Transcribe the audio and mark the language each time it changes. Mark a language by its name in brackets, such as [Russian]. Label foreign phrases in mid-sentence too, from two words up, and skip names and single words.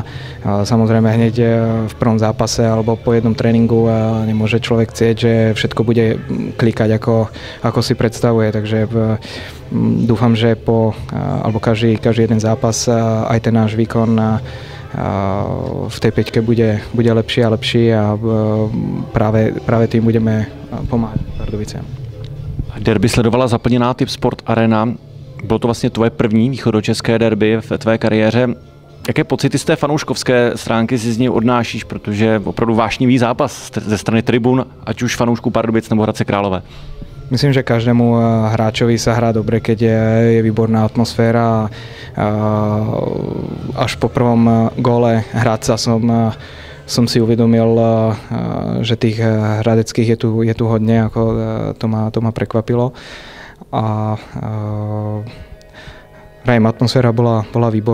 [Slovak] Samozrejme hneď v prvom zápase alebo po jednom tréningu nemôže človek chcieť, že všetko bude klikať ako si predstavuje, takže dúfam, že alebo každý jeden zápas aj ten náš výkon v tej peťke bude lepší a lepší a práve tým budeme pomáhať Pardubicem. [Czech] Derby sledovala zaplněná Tip Sport Arena. Bylo to vlastně tvoje první východočeské derby v tvé kariéře. Jaké pocity z té fanouškovské stránky si z něj odnášíš, protože opravdu vášnivý zápas ze strany tribun, ať už fanoušků Pardubic nebo Hradce Králové? [Slovak] Myslím, že každému hráčovi sa hrá dobre, keď je výborná atmosféra. Až po prvom góle Hradca som si uvedomil, že tých hradeckých je tu hodne, ako to ma prekvapilo. A atmosféra bola výborná.